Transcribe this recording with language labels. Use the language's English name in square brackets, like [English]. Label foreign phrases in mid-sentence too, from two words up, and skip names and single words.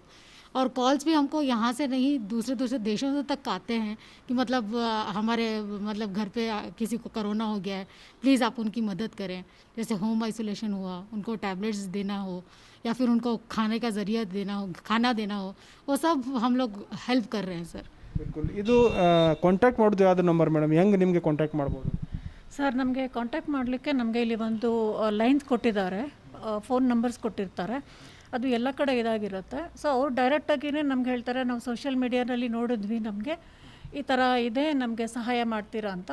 [Hindi] और कॉल्स भी हमको यहाँ से नहीं दूसरे दूसरे देशों से तक आते हैं कि मतलब हमारे मतलब घर पे किसी को कोरोना हो गया है, प्लीज़ आप उनकी मदद करें। जैसे [English] home isolation [Hindi] हुआ, उनको टैबलेट्स देना हो या फिर उनको खाने का ज़रिया देना हो, खाना देना हो, वो सब हम लोग हेल्प कर रहे हैं सर। [Kannada] ಬಿಲ್ಕುಲ್ ಇದು ಕಾಂಟ್ಯಾಕ್ಟ್ ಮಾಡೋದು ಯಾವ್ದು [English] number madam, [Kannada] ಹೆಂಗೆ ನಿಮಗೆ ಕಾಂಟ್ಯಾಕ್ಟ್ ಮಾಡ್ಬೋದು? ಸರ್ ನಮಗೆ ಕಾಂಟ್ಯಾಕ್ಟ್ ಮಾಡಲಿಕ್ಕೆ ನಮಗೆ ಇಲ್ಲಿ ಒಂದು ಲೈನ್ಸ್ ಕೊಟ್ಟಿದ್ದಾರೆ, [English] phone numbers [Kannada] ಕೊಟ್ಟಿರ್ತಾರೆ, ಅದು ಎಲ್ಲ ಕಡೆ ಇದಾಗಿರುತ್ತೆ. ಸೊ ಅವ್ರು ಡೈರೆಕ್ಟಾಗಿಯೇ ನಮ್ಗೆ ಹೇಳ್ತಾರೆ, ನಾವು [English] social media [Kannada] ನೋಡಿದ್ವಿ, ನಮಗೆ ಈ ಥರ ಇದೆ, ನಮಗೆ ಸಹಾಯ ಮಾಡ್ತೀರಾ ಅಂತ.